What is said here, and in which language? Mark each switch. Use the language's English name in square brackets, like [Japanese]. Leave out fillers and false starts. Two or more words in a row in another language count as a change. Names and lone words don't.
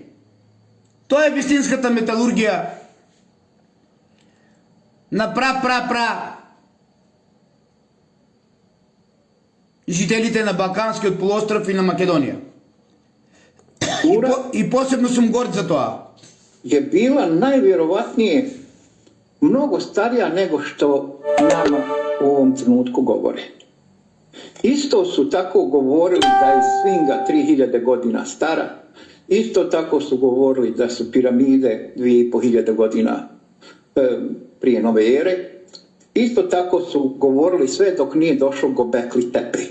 [Macedonian] Тоа е вистинската металургија на жителите на Балканскиот полуостров и на Македонија. И посебно сум горд за тоа. [Bosnian] Je bila najvjerovatnije mnogo starija nego što nama u ovom trenutku govore. Isto su tako govorili da je Sfinga 3000 godina stara, isto tako su govorili da su piramide 2500 godina prije nove ere, isto tako su govorili sve dok nije došao Gobekli Tepe.